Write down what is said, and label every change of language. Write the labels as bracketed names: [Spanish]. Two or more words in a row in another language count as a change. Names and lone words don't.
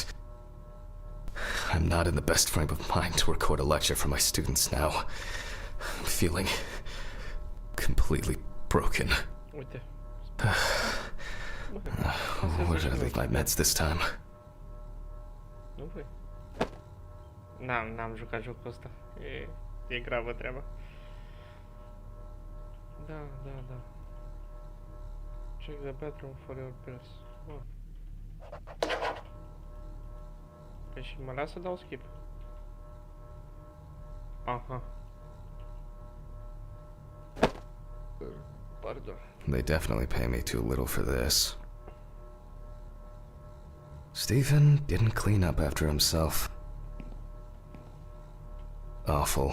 [English] I'm not in the best frame of mind to record a lecture for my students now. I'm feeling completely broken. [Romanian] Uite. [English] Where did I leave my meds this time? [Romanian] Nu voi. N-am jucat jocul ăsta. E gravă treaba. Da. [English] Check the bathroom for your pills. [Romanian] Bun. Păi și mă lasă să dau skip. Aha. Pardon. [English] They definitely pay me too little for this. Stephen didn't clean up after himself. Awful.